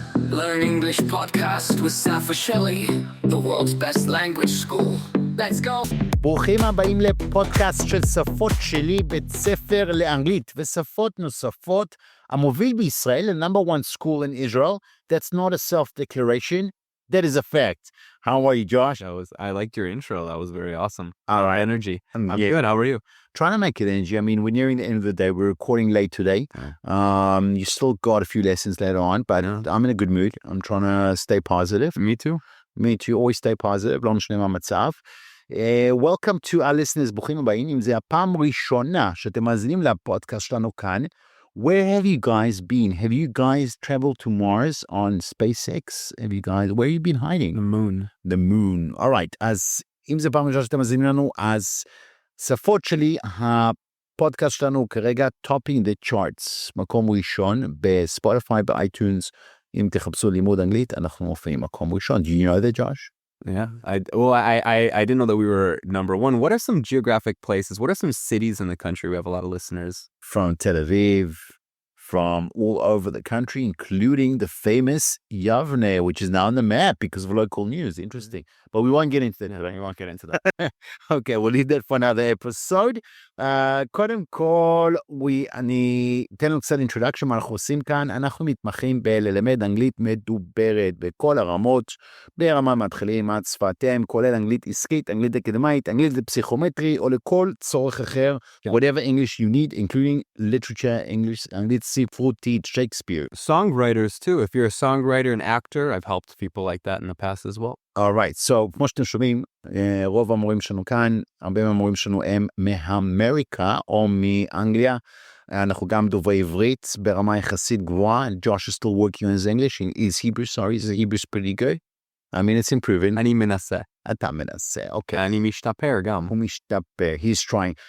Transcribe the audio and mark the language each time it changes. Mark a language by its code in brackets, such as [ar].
[en] Learn English podcast with Safa Shelley, the world's best language school. Let's go. [he] ברוכים הבאים לפודקאסט של שפות שלי, בית ספר לאנגלית ושפות נוספות, המוביל בישראל, [en] the number one school in Israel. That's not a self-declaration. That is a fact. How are you, Josh? I liked your intro. That was very awesome. All right. Energy. I'm Yeah. good. How are you? Trying to make it energy. I mean, we're nearing the end of the day. We're recording late today. You still got a few lessons later on, but I'm in a good mood. I'm trying to stay positive. Me too. Me too. Always stay positive. [he] לא משנה מה המצב. [en] Welcome to our listeners. [he] ברוכים הבאים. אם זה הפעם ראשונה שאתם מאזינים לפודקאסט שלנו כאן, [en] where have you guys been? Have you guys traveled to Mars on SpaceX? Have you guys, where have you been hiding? The moon. The moon. All right. [he] אז אם זה פעם ראשונה שאתם מאזינים לנו, אז שפות שלי, הפודקאסט שלנו כרגע [en] topping the charts, [he] מקום ראשון בספוטיפיי, באייטונס. אם תחפשו לימוד אנגלית, אנחנו מופיעים מקום ראשון. [en] Do you know that, Josh? Yeah. I didn't know that we were number one. What are some geographic places? What are some cities in the country? We have a lot of listeners. From Tel Aviv, from all over the country, including the famous Yavne, which is now on the map because of local news. Interesting. But we won't get into that. We won't get into that. Okay, we'll leave that for another episode. [he] קודם כל, אני אתן לנו קצת introduction מה אנחנו עושים כאן. אנחנו מתמחים בללמד אנגלית מדוברת בכל הרמות, ברמה מתחילים עד שפתם, כולל אנגלית עסקית, אנגלית אקדמית, אנגלית לפסיכומטרי, או לכל צורך אחר, [en] whatever English you need, including literature, English, [he] אנגלית ספרותית, Shakespeare. [en] Songwriters too. If you're a songwriter and actor, I've helped people like that in the past as well. All right, so [he] כמו שאתם שומעים, רוב המורים שלנו כאן, הרבה מהמורים שלנו הם מאמריקה או מאנגליה. אנחנו גם דוברי עברית ברמה יחסית גבוהה. [en] Josh is still working on his English. His Hebrew's pretty good. I mean, it's improving. [he] אני מנסה. אתה מנסה, אוקיי. אני משתפר גם. הוא משתפר, [en] he's trying.